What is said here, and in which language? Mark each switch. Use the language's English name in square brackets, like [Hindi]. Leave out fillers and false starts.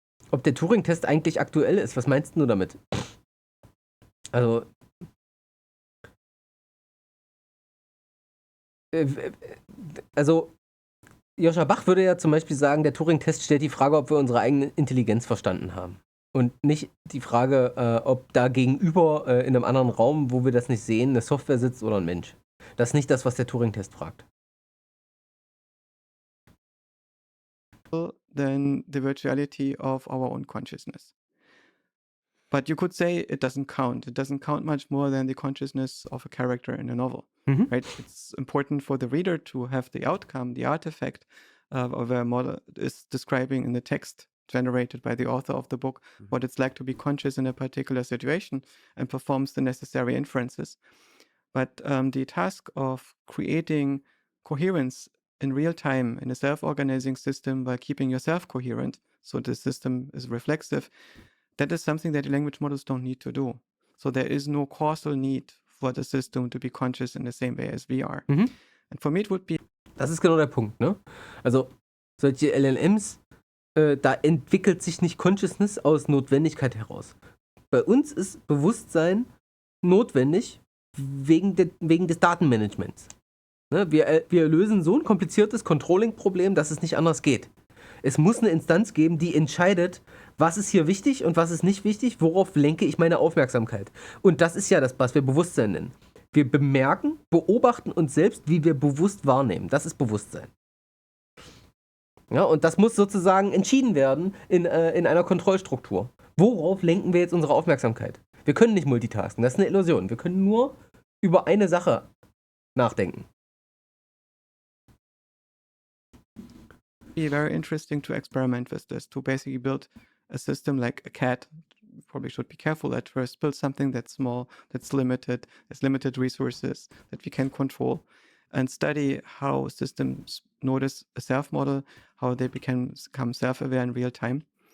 [German] Ob der Turing-Test eigentlich aktuell ist, was meinst du damit? Also Joscha Bach würde ja zum Beispiel sagen, der Turing-Test stellt die Frage, ob wir unsere eigene Intelligenz verstanden haben. Und nicht die Frage, ob da gegenüber in einem anderen Raum, wo wir das nicht sehen, eine Software sitzt oder ein Mensch. Das ist nicht das, was der Turing-Test fragt. [English] than the virtuality of our own consciousness. But you could say it doesn't count. It doesn't count much more than the consciousness of a character in a novel, right? It's important for the reader to have the outcome, the artifact of a model is describing in the text generated by the author of the book, what it's like to be conscious in a particular situation and performs the necessary inferences. But the task of creating coherence in real time in a self-organizing system while keeping yourself coherent, so the system is reflexive, that is something that the language models don't need to do. So there is no causal need for the system to be conscious in the same way as we are. And for me it would be... [German] Das ist genau der Punkt, ne? Also solche LLMs, da entwickelt sich nicht Consciousness aus Notwendigkeit heraus. Bei uns ist Bewusstsein notwendig wegen des Datenmanagements. Ne? Wir lösen so ein kompliziertes Controlling-Problem, dass es nicht anders geht. Es muss eine Instanz geben, die entscheidet, was ist hier wichtig und was ist nicht wichtig, worauf lenke ich meine Aufmerksamkeit. Und das ist ja das, was wir Bewusstsein nennen. Wir beobachten uns selbst, wie wir bewusst wahrnehmen. Das ist Bewusstsein. Ja, und das muss sozusagen entschieden werden in einer Kontrollstruktur. Worauf lenken wir jetzt unsere Aufmerksamkeit? Wir können nicht multitasken, das ist eine Illusion. Wir können nur über eine Sache nachdenken. [English] Be very interesting to experiment with this, to basically build a system like a cat. You probably should be careful at first. Build something that's small, that's limited, has limited resources that we can control, and study how systems notice a self-model, how they become self-aware in real time.